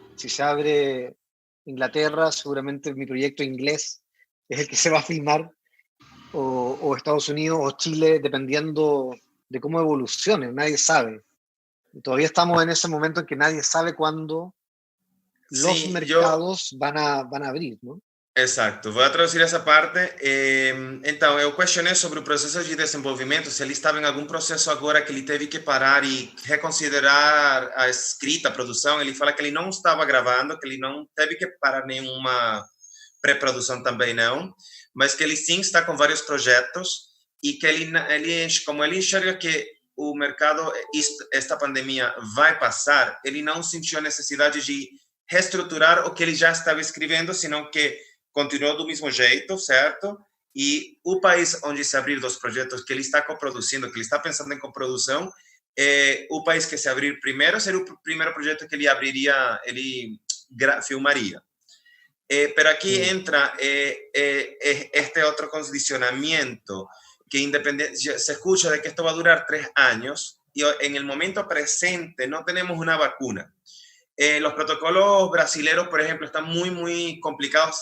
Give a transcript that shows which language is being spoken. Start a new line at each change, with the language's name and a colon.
Spanish: Si se abre Inglaterra, seguramente mi proyecto inglés es el que se va a filmar, o Estados Unidos o Chile, dependiendo de cómo evolucione, nadie sabe. Todavía estamos en ese momento en que nadie sabe cuándo los Sí, yo, mercados van a abrir, ¿no?
Portuguese: exato. Vou traduzir essa parte. Então, eu questionei sobre o processo de desenvolvimento, se ele estava em algum processo agora que ele teve que parar e reconsiderar a escrita, a produção. Ele fala que ele não estava gravando, que ele não teve que parar nenhuma pré-produção também não, mas que ele sim está com vários projetos e que como ele enxerga que o mercado, esta pandemia vai passar, ele não sentiu a necessidade de reestruturar o que ele já estava escrevendo, senão que continuou do mesmo jeito, certo? E o país onde se abrir dos projetos que ele está coproduzindo, que ele está pensando em coprodução, o país que se abrir primeiro seria o primeiro projeto que ele abriria, ele filmaria.
Spanish: Pero aquí Mm. entra este otro condicionamiento que se escucha de que esto va a durar 3 años y en el momento presente no tenemos una vacuna. Los protocolos brasileños, por ejemplo, están muy, muy complicados.